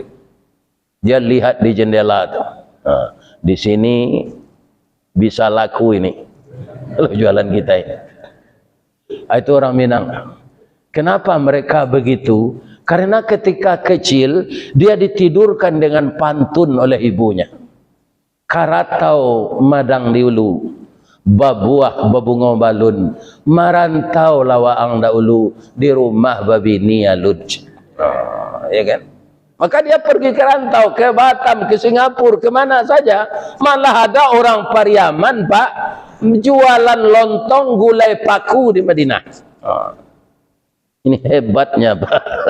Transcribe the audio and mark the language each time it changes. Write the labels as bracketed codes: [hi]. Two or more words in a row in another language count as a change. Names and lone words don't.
[id] Dia lihat di jendela itu. Nah, di sini bisa laku ini. Kalau jualan kita ini. Itu orang Minang. Kenapa mereka begitu? Karena ketika kecil, dia ditidurkan dengan pantun oleh ibunya. [min] Karatau madang diulu, babuah babungo balun, marantau lawaang daulu, di rumah babini aluj. [id] Ya kan? Maka dia pergi ke rantau, ke Batam, ke Singapura, kemana saja. Malah ada orang Pariaman, Pak, jualan lontong gulai paku di Madinah. Ini hebatnya, Pak.